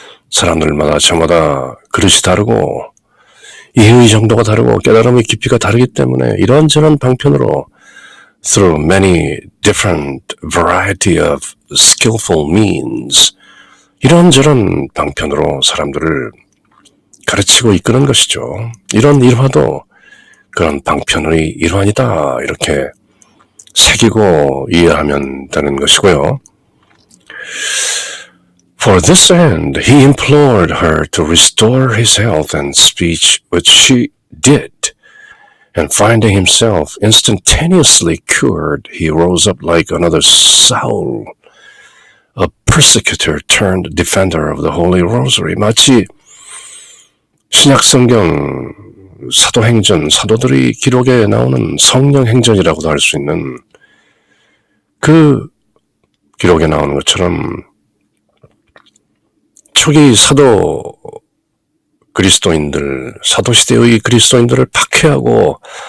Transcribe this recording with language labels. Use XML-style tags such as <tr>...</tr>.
<ko>사람들마다 저마다 그릇이 다르고 이해의 정도가 다르고 깨달음의 깊이가 다르기 때문에 이런저런 방편으로</ko> <en>through many different variety of skillful means,</en> <ko>이런저런 방편으로 사람들을 가르치고 이끄는 것이죠. 이런 일화도 그런 방편의 일환이다, 이렇게 새기고 이해하면 되는 것이고요.</ko> <en>For this end, he implored her to restore his health and speech, which she did. And finding himself instantaneously cured, he rose up like another Saul, a persecutor turned defender of the Holy Rosary.</en> <ko>마치 신약성경 사도행전, 사도들이 기록에 나오는 성령행전이라고도 할 수 있는 그 기록에 나오는 것처럼 초기 사도 그리스도인들, 사도시대의 그리스도인들을 박해하고</ko>